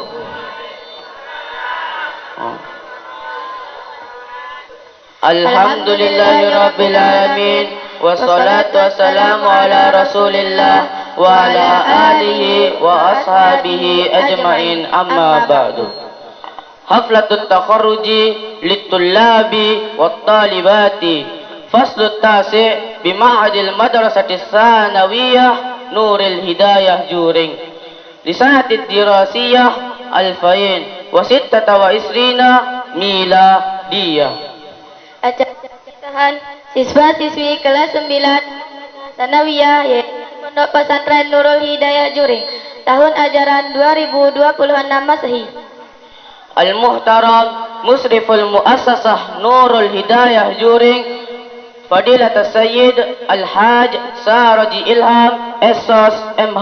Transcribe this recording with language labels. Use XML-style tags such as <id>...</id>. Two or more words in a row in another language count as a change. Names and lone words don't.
<ar>الحمد لله رب العالمين والصلاة والسلام على رسول الله وعلى آله وأصحابه أجمعين أما بعد. حفلة التخرج لطلاب والطالبات الفصل التاسع بمعاهد المدرسة الثانوية نور الهداية جورينغ للسنة الدراسية ألفين وستة وعشرين ميلادية.</ar> <id>Acara siswa-siswi kelas 9 Sanawiyah yaitu Pondok Pesantren Nurul Hidayah Juring tahun ajaran 2026 Masehi.</id> <ar>المحترم مشرف المؤسسة Nurul Hidayah Juring, فضيلة السيد الحاج Saraji Ilham Esos MH.</ar>